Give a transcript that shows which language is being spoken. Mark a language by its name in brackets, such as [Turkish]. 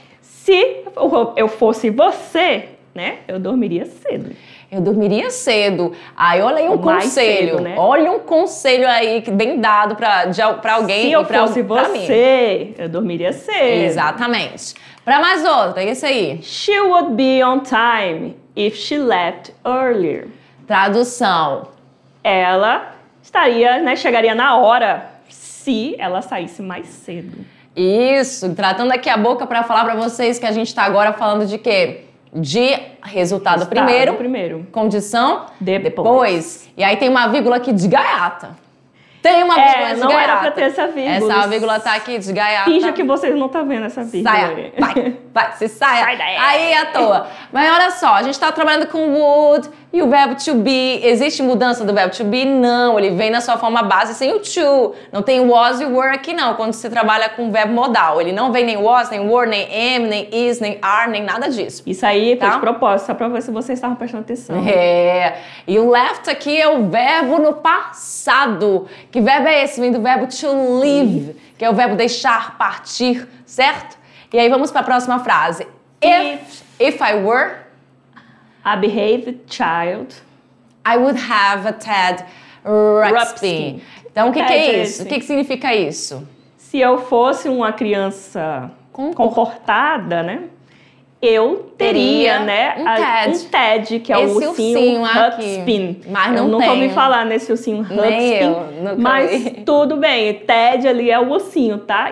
[Portuguese] Se eu fosse você, né, eu dormiria cedo. Eu dormiria cedo. Aí olha aí um conselho. Cedo, né? Olha um conselho aí bem dado pra alguém. Se eu fosse você, eu dormiria cedo. Exatamente. Pra mais outra, esse aí. [English] She would be on time if she left earlier. [Portuguese] Tradução. Ela estaria, né, chegaria na hora se ela saísse mais cedo. Isso. Tratando aqui a boca pra falar pra vocês que a gente tá agora falando de quê? De resultado primeiro, condição depois. E aí tem uma vírgula aqui de gaiata. Tem uma vírgula de não gaiata. Era pra ter essa vírgula. Essa vírgula tá aqui de gaiata. Finja que vocês não estão vendo essa vírgula. Saia, vai, se saia. Sai daí. Aí à toa. Mas olha só, a gente tá trabalhando com would e o verbo to be. Existe mudança do verbo to be? Não, ele vem na sua forma base sem o to. Não tem was e were aqui não, quando você trabalha com o verbo modal. Ele não vem nem was, nem were, nem am, nem is, nem are, nem nada disso. Isso aí foi de propósito, só pra ver se vocês estavam prestando atenção. É. E o left aqui é o verbo no passado. Que verbo é esse? Vem do verbo to leave, que é o verbo deixar, partir, certo? E aí vamos para a próxima frase. [English] If I were a behaved child, I would have a Ted Ruxpin. [Portuguese] Então, o que é isso? O que significa isso? Se eu fosse uma criança comportada, né? Eu teria, né, um TED, que é o ursinho Ruxpin. Mas não eu nunca ouvi falar nesse ursinho Ruxpin. Mas tudo bem, o TED ali é o ursinho, tá?